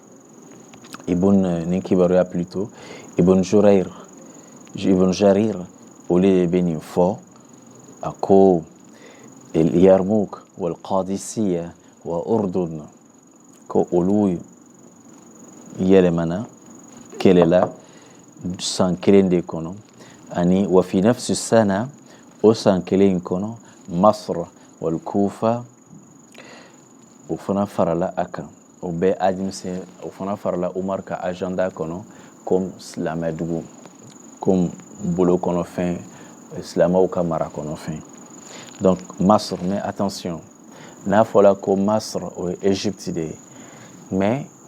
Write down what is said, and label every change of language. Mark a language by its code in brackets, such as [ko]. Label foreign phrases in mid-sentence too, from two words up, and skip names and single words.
[bm] nin kibaruya plutôt Ibn Jarir olu de bɛ nin fɔ a ko Yarmouk wal Qadisiya wa Urdun ko olu yɛlɛmana kɛlɛ la san 1 de kɔnɔ ani [ar] وفي نفس السنة [bm] o san 1 in kɔnɔ Masr wal Kufa o fana farala a kan o bɛɛ administré o fana farala Umar ka agenda kɔnɔ comme silamɛ dugu comme bolo kɔnɔfɛn silamɛw ka mara kɔnɔfɛn donc Masr [fr] mais attention [bm] n'a fɔla ko Masr o ye Égypte de ye mais